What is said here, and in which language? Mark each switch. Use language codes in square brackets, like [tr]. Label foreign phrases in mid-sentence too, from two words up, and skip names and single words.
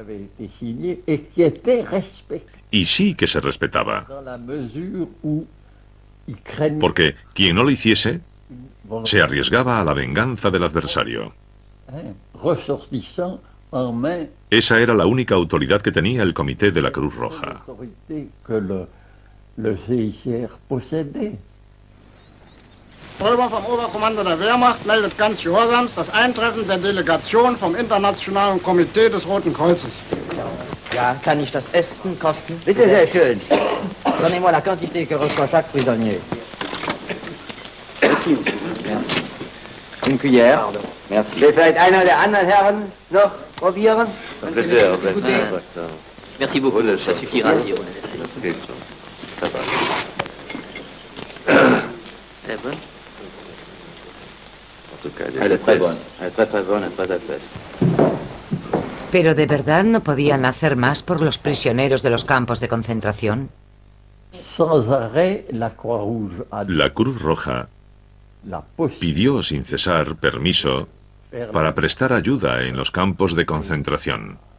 [es] Y sí que se respetaba. Porque quien no lo hiciese se arriesgaba a la venganza del adversario. Esa era la única autoridad que tenía el Comité de la Cruz Roja. [de] Pulver vom Oberkommando der Wehrmacht meldet ganz gehorsams das Eintreffen der Delegation vom Internationalen Komitee des Roten Kreuzes. Ja, kann ich das Essen kosten? Bitte, sehr schön. [fr] Donnez-moi la quantité que reçoit chaque prisonnier. Merci. Une cuillère. Merci. [de] Will vielleicht einer der anderen Herren noch probieren? Bitte. [fr] Merci beaucoup. Ça suffira si on est Sehr bon. Elle est très bonne. Elle est très bonne, très apaise. [es] ¿Pero de verdad no podían hacer más por los prisioneros de los campos de concentración? La Cruz Roja pidió sin cesar permiso para prestar ayuda en los campos de concentración.